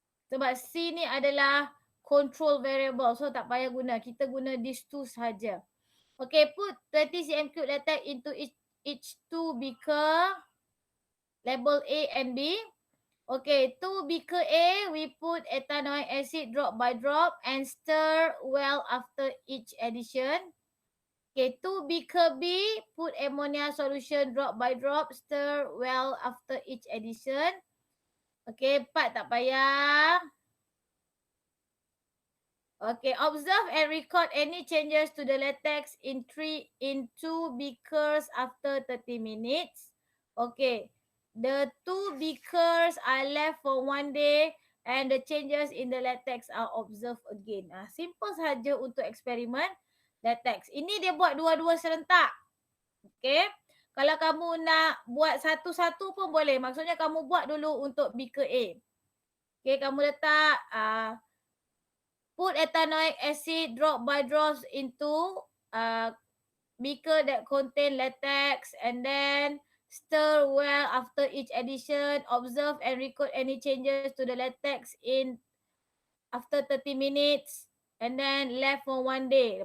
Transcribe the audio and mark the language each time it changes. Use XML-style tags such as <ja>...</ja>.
<ms>Sebab C ni adalah control variable. So tak payah guna. Kita guna these 2 saja.</ms> <en>Okay, put 20 cm cube latex into each 2 beaker. Label A and B. Okay, 2 beaker A, we put ethanoic acid drop by drop and stir well after each addition. Okay, 2 beaker B, put ammonia solution drop by drop, stir well after each addition.</en> <ms>Okay, part tak payah.</ms> <en>Okay, observe and record any changes to the latex in 2 beakers after 30 minutes. Okay, the 2 beakers are left for 1 day and the changes in the latex are observed again.</en> <ms>Simple saja untuk eksperimen latex. Ini dia buat dua-dua serentak. Okay. Kalau kamu nak buat satu-satu pun boleh. Maksudnya kamu buat dulu untuk beaker A.</ms> <en>Okay, kamu letak put ethanoic acid drop by drops into beaker that contain latex and then stir well after each addition. Observe and record any changes to the latex in after 30 minutes and then left for 1 day.</en>